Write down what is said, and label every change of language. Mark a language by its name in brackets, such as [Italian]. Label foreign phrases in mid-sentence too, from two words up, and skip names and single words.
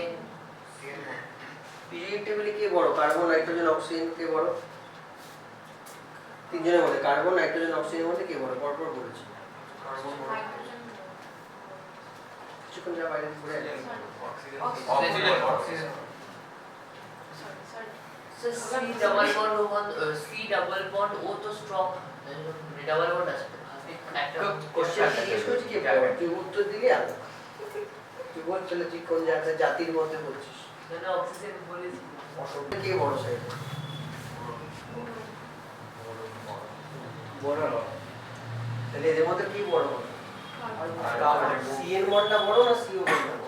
[Bangla] পিরিয়ডিক টেবিলে কে বড়? কার্বন, নাইট্রোজেন, অক্সিজেন কে বড়? তিনজনের মধ্যে কার্বন, নাইট্রোজেন, অক্সিজেনের মধ্যে কে বড়? পরপর বলেছি। কিছুক্ষণ যা বাইরে ঘুরে আসি। [English] অক্সিজেন So C double bond C double bond O तो strong double bond [Bangla] আছে একটা কোশ্চেন জিজ্ঞেস করছি কে বড়? তুই উত্তর দিলি আর তুই বল চলে তুই কোন জাতির মধ্যে বলছিস? মানে অক্সিজেন বলেছি কে বড় সাইড? বড়। তাহলে এদের মধ্যে কি বড় হবে? CN বন্ডটা বড় না CO বন্ডটা বড়?